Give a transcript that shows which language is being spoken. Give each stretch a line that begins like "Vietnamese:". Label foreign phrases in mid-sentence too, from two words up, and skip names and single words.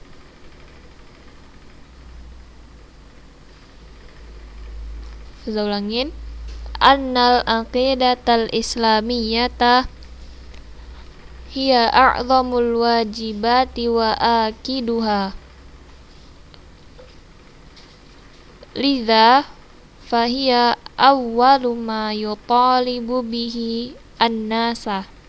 Indonesian: Saya ulangin.
Arabic: إن العقيدة الإسلامية هي أعظم الواجبات وآكدها لذا فهي أول ما يطالب به الناس.